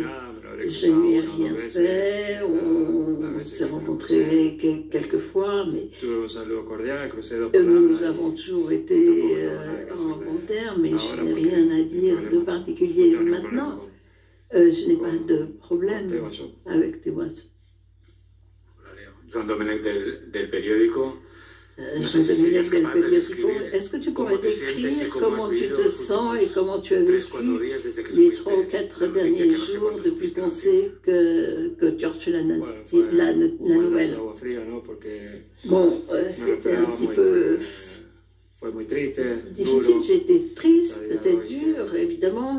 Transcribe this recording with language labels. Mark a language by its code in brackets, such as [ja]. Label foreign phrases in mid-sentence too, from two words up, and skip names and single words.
[fr] Je ne lui ai rien fait, on s'est rencontrés quelques fois, mais nous avons toujours été en bon terme, mais je n'ai rien à dire de particulier maintenant. Je n'ai pas de problème avec Tebas. [ca] Joan Domènech del periódico. [fr] Est-ce que tu pourrais décrire comment tu te sens et comment tu as vécu les 3 ou 4 derniers jours depuis qu'on sait que tu as reçu la nouvelle? Bon, c'était un petit peu difficile, j'étais triste, c'était dur, évidemment.